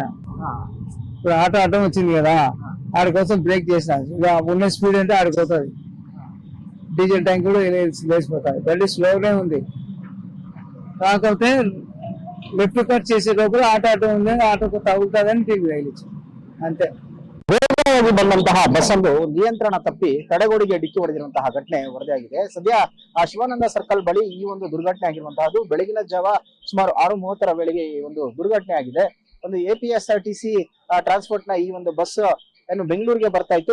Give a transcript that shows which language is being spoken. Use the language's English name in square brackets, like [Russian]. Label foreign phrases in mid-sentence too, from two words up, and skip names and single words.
[Telugu] ఇప్పుడు ఆటో అడ్డం వచ్చింది కదా, ఆడి కోసం బ్రేక్ చేసిన. ఇక ఉన్న స్పీడ్ అంటే ఆడికి పోతుంది. డీజిల్ ట్యాంక్ కూడా లేచిపోతుంది. బండి స్లోగానే ఉంది. కాకపోతే లెఫ్ట్ కట్ చేసే లోపల ఆటో ఉంది, ఆటోకు తగులుతుందని తగిలించి ಅಂತೆ. [Kannada] ವೇಗವಾಗಿ ಬಂದಂತಹ ಬಸ್ ಅನ್ನು ನಿಯಂತ್ರಣ ತಪ್ಪಿ ತಡೆಗೋಡೆಗೆ ಡಿಕ್ಕಿ ಹೊಡೆದಿರುವಂತಹ ಘಟನೆ ವರದಿಯಾಗಿದೆ. ಸದ್ಯ ಆ ಶಿವಾನಂದ ಸರ್ಕಲ್ ಬಳಿ ಈ ಒಂದು ದುರ್ಘಟನೆ ಆಗಿರುವಂತಹದ್ದು ಬೆಳಗಿನ ಜಾವ ಸುಮಾರು 6:30 ವೇಳೆಗೆ ಈ ಒಂದು ದುರ್ಘಟನೆ ಆಗಿದೆ. ಒಂದು APSRTC ಟ್ರಾನ್ಸ್ಪೋರ್ಟ್ ನ ಈ ಒಂದು ಬಸ್ ಏನು ಬೆಂಗಳೂರಿಗೆ ಬರ್ತಾ ಇತ್ತು.